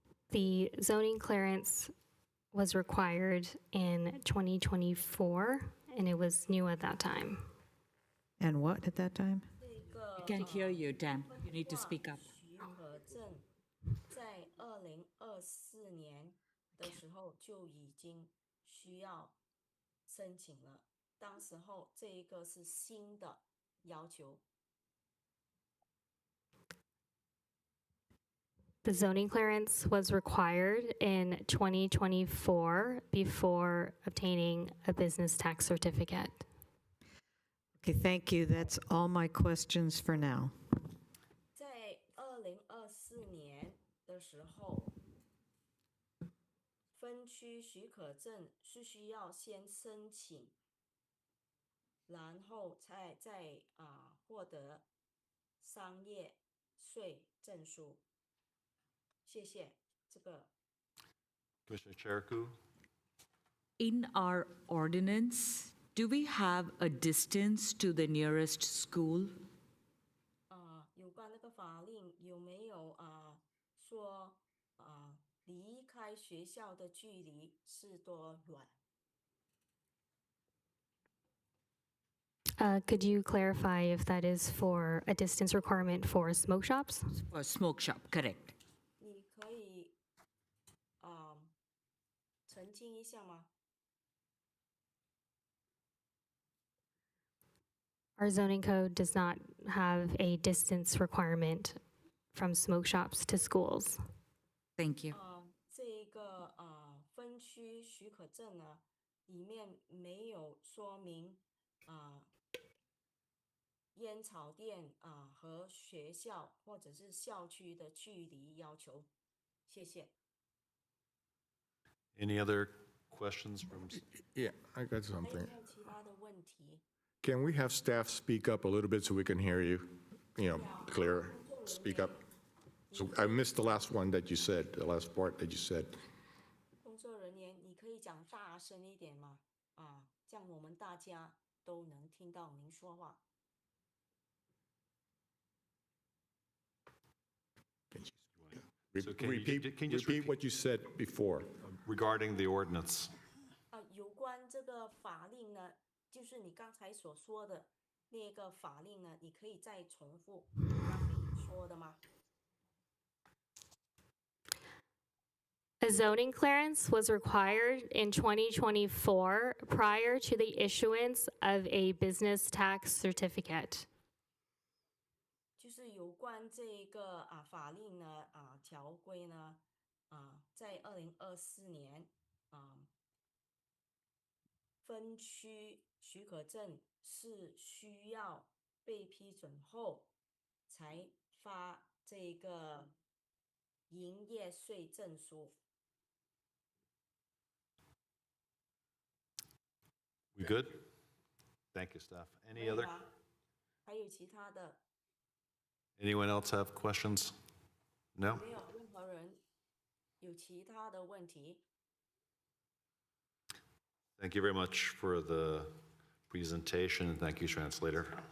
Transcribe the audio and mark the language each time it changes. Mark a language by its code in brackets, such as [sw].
[en] The zoning clearance was required in 2024, and it was new at that time. And what at that time? [zh] 这个 [en] Can't hear you, Dan. You need to speak up. [zh] 许可证在2024年的时候就已经需要申请了，当时候这一个是新的要求。 [en] The zoning clearance was required in 2024 before obtaining a business tax certificate. Okay, thank you. That's all my questions for now. [zh] 在2024年的时候，分区许可证是需要先申请，然后再获得商业税证书。谢谢。这个 [en] Commissioner Cherikou? In our ordinance, do we have a distance to the nearest school? [zh] 有关那个法令有没有说离开学校的距离是多远？ [en] Could you clarify if that is for a distance requirement for smoke shops? For a smoke shop, correct. [zh] 你可以澄清一下吗？ [en] Our zoning code does not have a distance requirement from smoke shops to schools. Thank you. [zh] 这个分区许可证呢，里面没有说明烟草店和学校或者是校区的距离要求。谢谢。 [en] Any other questions from, Yeah, I got [zh] 还有 [en] something. [zh] 没有其他的问题？ [en] Can we have staff speak up a little bit so we can hear you? You know, clear, speak up. So I missed the last one that you said, the last part that you said. [zh] 工作人员，你可以讲大声一点吗？这样我们大家都能听到您说话。 [en] So can you- Repeat, can you just repeat what you said before. regarding the ordinance? [zh] 有关这个法令呢，就是你刚才所说的那个法令呢，你可以再重复刚你说的吗？ [en] A zoning clearance was required in 2024 prior to the issuance of a business tax certificate. [zh] 就是有关这个法令呢条规呢在2024年分区许可证是需要被批准后才发这个营业税证书。 [en] We good? Thank you, staff. Any other, [zh] 还有其他的？ [en] anyone else have questions? No? [zh] 没有任何人有其他的问题？ [en] Thank you very much for the presentation, and thank you, translator.